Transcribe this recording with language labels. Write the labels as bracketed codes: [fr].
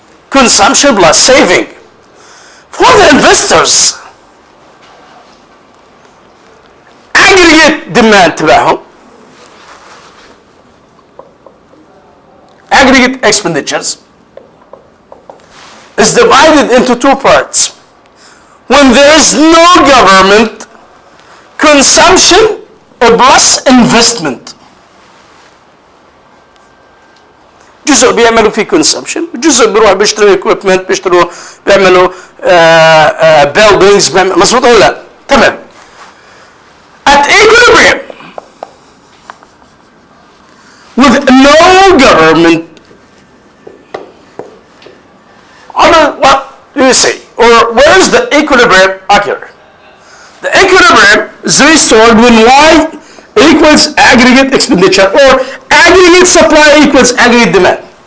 [en] Consumption plus saving. For the investors, aggregate demand [ar] تبعهم, [en] aggregate expenditures is divided into two parts. When there is no government, consumption plus investment. [ar] جزء بيعملوا فيه consumption، جزء بيروحوا بيشتروا equipment، بيعملوا buildings، مظبوط ولا لا؟ تمام. [en] At equilibrium, with no government, what do you say? Or where is the equilibrium occur? The equilibrium is restored when Y equals aggregate expenditure or aggregate supply equals aggregate demand.